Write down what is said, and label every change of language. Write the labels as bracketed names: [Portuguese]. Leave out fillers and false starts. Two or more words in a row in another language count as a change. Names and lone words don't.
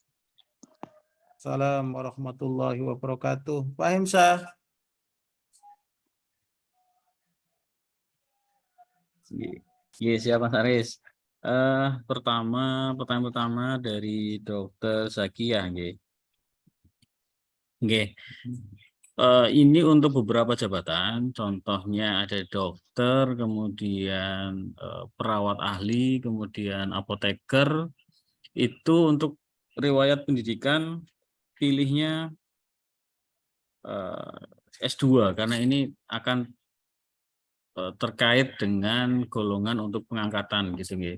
[Arabic] السلام عليكم ورحمة الله وبركاته. [Indonesian] Pak Hemsa. Iya, siap Mas Aris. Pertanyaan pertama dari Dokter Zakiah, nggih. Nggih. Ini untuk beberapa jabatan, contohnya ada dokter, kemudian perawat ahli, kemudian apoteker. Itu untuk riwayat pendidikan pilihnya S2 karena ini akan terkait dengan golongan untuk pengangkatan gitu nggih.